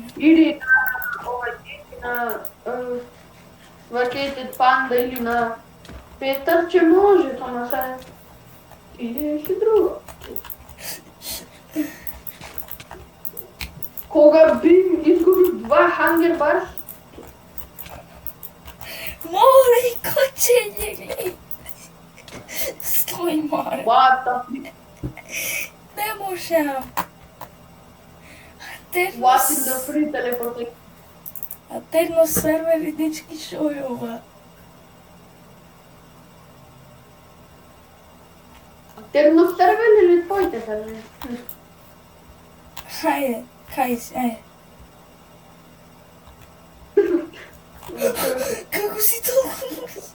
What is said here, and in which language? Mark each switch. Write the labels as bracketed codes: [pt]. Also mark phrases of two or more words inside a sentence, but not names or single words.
[mk] Или на ова или на Vacated Panda или на Петар, че може, ама сега или си друго. Кога Бим изгуби 2 [en] Hunger Bars? [mk] Море, кочење, гледај! Стој, море! [en] What the fuck? [mk] Не можам! [en] What in the free teleportation? [mk] А терно сервер и дечки шо е ова? Терно сервер или твоите сервери? Хајде, кај си, ајде. Како си толку?